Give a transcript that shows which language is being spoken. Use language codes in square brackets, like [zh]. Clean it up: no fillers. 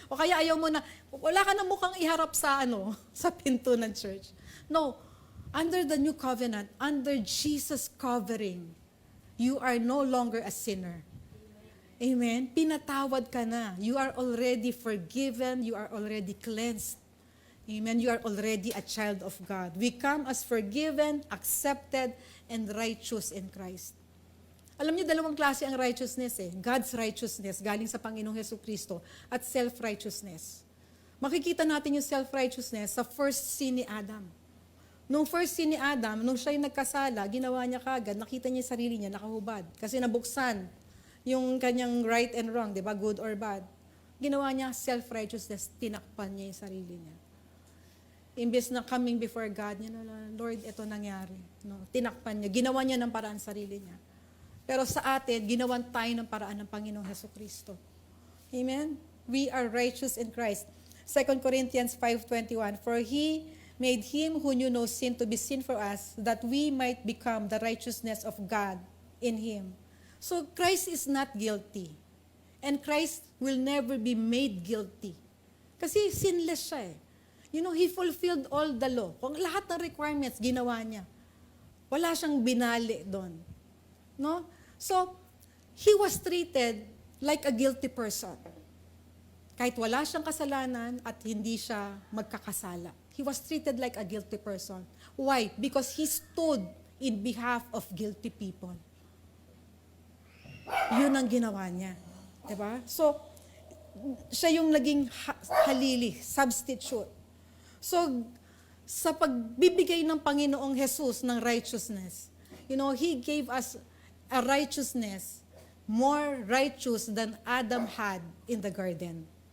[tl] O kaya ayaw mo na, wala ka na mukhang iharap sa sa pinto ng church. [en] No, under the new covenant, under Jesus covering, you are no longer a sinner. Amen? [tl] Pinatawad ka na. [en] You are already forgiven. You are already cleansed. Amen? You are already a child of God. We come as forgiven, accepted, and righteous in Christ. [tl] Alam niyo, dalawang klase ang righteousness [en] God's righteousness, [tl] galing sa Panginoong Hesukristo, at self-righteousness. Makikita natin yung self-righteousness sa first sin ni Adam. Nung first sin ni Adam, nung siya'y nagkasala, ginawa niya kagad, nakita niya yung sarili niya, nakahubad. Kasi nabuksan yung kanyang right and wrong, di ba? Good or bad. Ginawa niya self-righteousness, tinakpan niya yung sarili niya. Imbes na [en] coming before God, [tl] Lord, ito nangyari. No, tinakpan niya, ginawa niya ng paraan sarili niya. Pero sa atin, ginawan tayo ng paraan ng Panginoong Hesukristo. [en] Amen? We are righteous in Christ. 2 Corinthians 5:21, for He made Him who knew no sin to be sin for us, that we might become the righteousness of God in Him. So Christ is not guilty. And Christ will never be made guilty. [tl] Kasi sinless siya [en] He fulfilled all the law. [tl] Kung lahat ng requirements, ginawa niya. Wala siyang binali doon. [en] No? So, He was treated like a guilty person. [tl] Kahit wala siyang kasalanan at hindi siya magkakasala. [en] He was treated like a guilty person. Why? Because He stood in behalf of guilty people. [tl] Yun ang ginawa niya. Diba? So, siya yung naging halili, substitute. So, sa pagbibigay ng Panginoong Jesus ng [en] righteousness, He gave us a righteousness more righteous than Adam had in the garden.